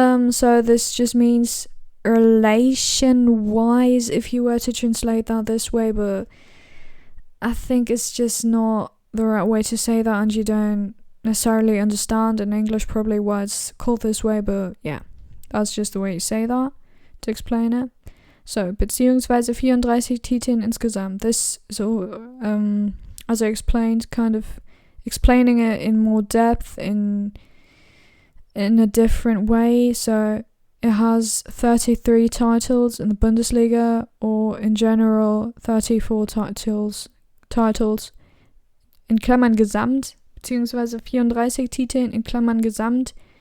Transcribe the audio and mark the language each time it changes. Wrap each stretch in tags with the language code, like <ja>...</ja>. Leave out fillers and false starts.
<en>So this just means relation-wise, if you were to translate that this way, but I think it's just not the right way to say that, and you don't necessarily understand in English probably why it's called this way, but yeah, that's just the way you say that to explain it.</en> <de>So, beziehungsweise 34 Titeln insgesamt.</de> <en>This is all, as I explained, kind of explaining it in more depth, in a different way. So it has 33 titles in the Bundesliga, or in general 34 titles</en> <de>in Klammern Gesamt, beziehungsweise 34 Titeln in Klammern Gesamt.</de>